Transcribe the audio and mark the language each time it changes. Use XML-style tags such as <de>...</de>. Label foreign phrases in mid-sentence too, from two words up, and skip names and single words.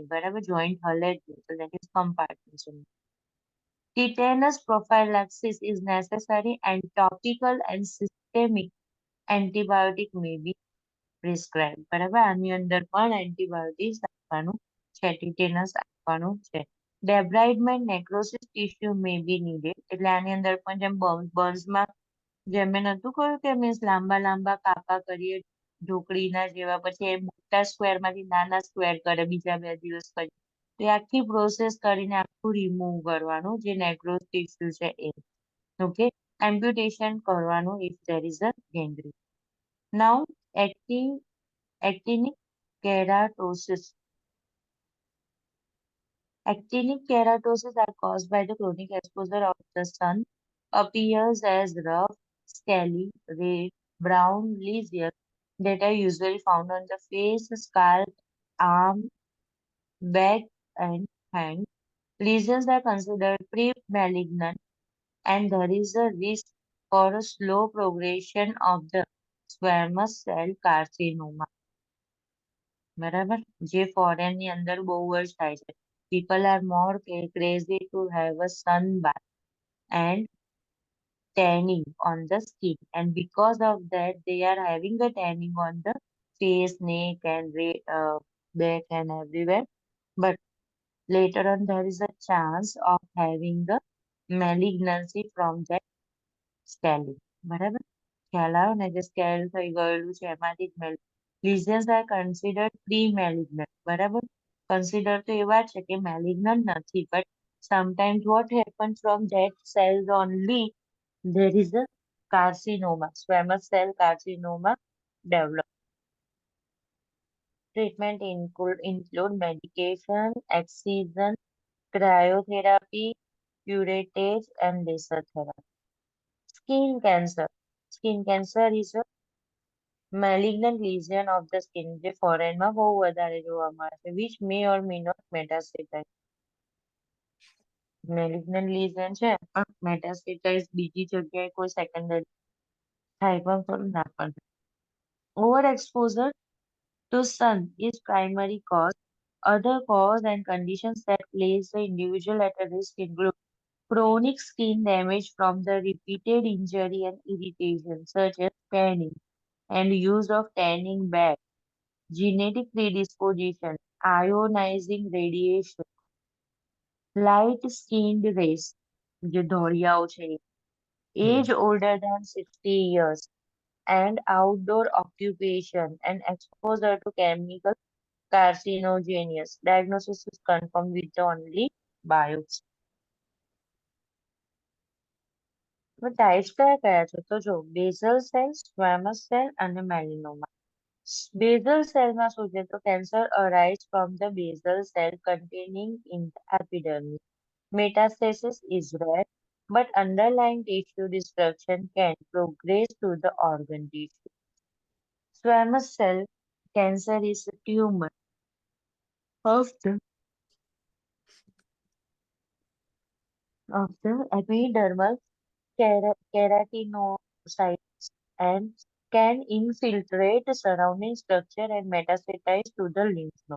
<gu>બરાબર, જોઈન્ટ હલે જ નહીં, તો</gu> <en>that is compartment syndrome. Tetanus prophylaxis is necessary and topical and systemic antibiotic may be prescribed.</en> <gu>બરાબર, આની અંદર પણ એન્ટીબાયોટિક્સ આપવાનું છે, ટીટેનસ આપવાનું છે.</gu> <en>Debridement necrosis tissue may be needed.</en> <gu>એટલે આની અંદર પણ જેમ બર્ન્સમાં જેમ મેં નતું કહ્યું કે મીન્સ લાંબા લાંબા કાપા કરીએ ઢોકળીના જેવા, પછી એ મોટા સ્ક્વેર માંથી નાના સ્ક્વેર કરે બીજા 2 દિવસ પછી, તો એ આખી પ્રોસેસ કરીને આખું રિમૂવ કરવાનું જે</gu> <en>necros tissue</en> <gu>છે એ. ઓકે, એમ્પ્યુટેશન કરવાનું</gu> <en>if there is a gangrene. નાઉ actinic keratosis. Actinic keratosis are caused by the chronic exposure of the sun. Appears as rough, scaly, red, brown lesions that are usually found on the face, scalp, arm, back, and hand. Lesions are considered pre-malignant, and there is a risk for a slow progression of the squamous cell carcinoma.</en> <gu>બરાબર, જે ફોરેન ની અંદર બહુ જ થાય છે.</gu> <en>People are more crazy to have a sun bath and tanning on the skin, and because of that they are having a tanning on the face, neck, and back and everywhere. But later on there is a chance of having the malignancy from that scaling.</en> <gu>બરાબર, ખ્યાલ આવ્યો ને, જે સ્કેલ થઈ ગયેલું છે એમાંથી જ</gu> <en>lesions are considered pre-malignant.</en> <gu>બરાબર, કન્સિડર તો એવા છે કે malignant નથી,</gu> <en>but sometimes what happens from that cells only there is a carcinoma, squamous cell carcinoma develop. Treatment include medication, excision, cryotherapy, curettage, and laser therapy. Skin cancer. Skin cancer is a malignant lesion of the skin</en> <gu>જે ફોરેનમાં બહુ વધારે જોવા મળે છે,</gu> <en>which may or may not metastasize. Malignant lesion છે પણ metastasize બીજી જગ્યાએ કોઈ સેકન્ડરી થાય પણ ખરું ના પણ. Overexposure to sun is primary cause. Other cause and conditions that place the individual at a risk include chronic skin damage from the repeated injury and irritation, such as tanning and use of tanning bag, genetic predisposition, ionizing radiation, light-skinned race,</en> <gu>જે ધોળિયાઓ છે,</gu> <en>age older than 60 years, and outdoor occupation and exposure to chemical carcinogenous. Diagnosis is confirmed with the only biopsy.</en> <gu>ટાઈપ્સ કયા કયા છે તો જો</gu> <en>basal cell, squamous cell</en> <gu>અને મેલિનોમા.</gu> <en>Basal cell</en> <gu>માં શું છે તો</gu> <en>cancer arise from the basal cell containing in the epidermis. Metastasis is rare, but underlying tissue destruction can progress to the organ tissue. Squamous cell Cancer is a tumor of the epidermal keratinocytes and can infiltrate the surrounding structure and metastasize to the lymph node.</en>